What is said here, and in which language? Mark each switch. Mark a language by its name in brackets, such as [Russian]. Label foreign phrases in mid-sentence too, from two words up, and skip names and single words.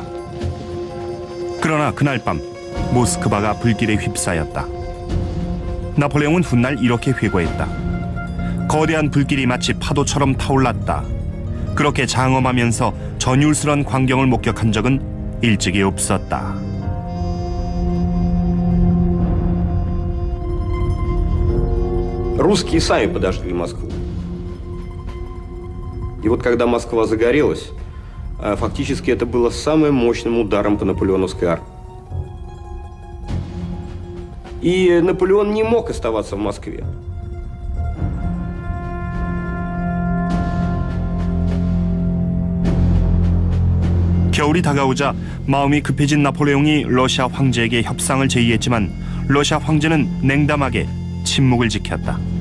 [Korean] 그러나 그날 밤 모스크바가 불길에 휩싸였다. 나폴레옹은 훗날 이렇게 회고했다. 거대한 불길이 마치 파도처럼 타올랐다. 그렇게 장엄하면서 전율스러운 광경을 목격한 적은 일찍이 없었다. [Russian] Русские сами подожгли Москву. И вот когда Москва загорелась, фактически это было самым мощным ударом по наполеоновской армии. И Наполеон не мог оставаться в Москве. [Korean] 겨울이 다가오자 마음이 급해진 나폴레옹이 러시아 황제에게 협상을 제의했지만 러시아 황제는 냉담하게 침묵을 지켰다.